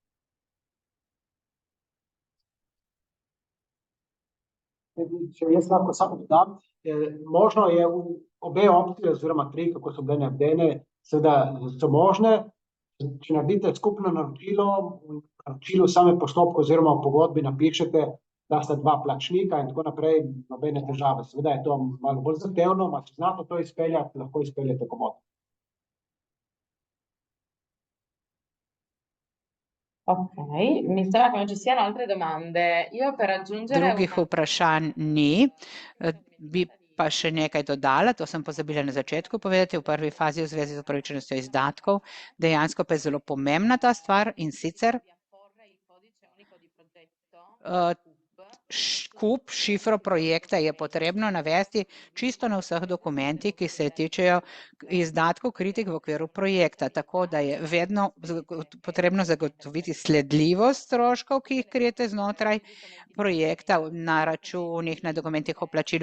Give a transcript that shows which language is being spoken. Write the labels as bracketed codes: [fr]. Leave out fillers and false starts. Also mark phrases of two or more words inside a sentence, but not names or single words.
[sl] Če jaz lahko samo dodam, možno je obe opcije oziroma 3, kako so bile navedene, seveda so možne. Če naredite skupno naročilo, v naročilu same postopke oziroma v pogodbi napišete, da sta 2 plačnika in tako naprej, nobene težave. Seveda je to malo bolj zahtevno, če znate to izpeljati, lahko izpeljete komotno. [it] Ok, mi sembra che non ci siano altre domande. Io per aggiungere [sl] Drugih vprašanj ni, bi pa še nekaj dodala, to sem pozabila na začetku povedati, v prvi fazi v zvezi z upravičenostjo izdatkov, dejansko pa je zelo pomembna ta stvar in sicer kup šifro projekta je potrebno navesti čisto na vseh dokumentih, ki se tičejo izdatkov kritik v okviru projekta, tako da je vedno potrebno zagotoviti sledljivost stroškov, ki jih krijete znotraj projekta na računih, na dokumentih o plačilu.